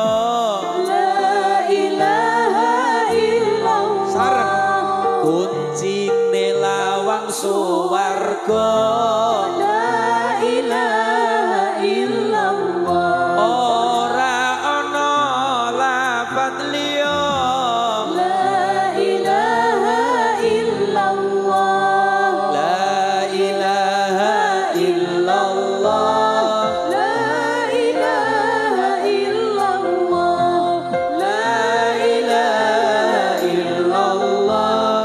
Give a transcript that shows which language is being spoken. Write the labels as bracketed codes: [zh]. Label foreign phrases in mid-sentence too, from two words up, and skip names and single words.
[ar] لا إله إلا الله. [jv] Sareng kuncine lawang suwarga. [ar] لا إله إلا الله. [jv] Ora ana lafadz liya. [ar] لا إله إلا الله. لا إله إلا الله. لا إله إلا الله. لا إله إلا الله.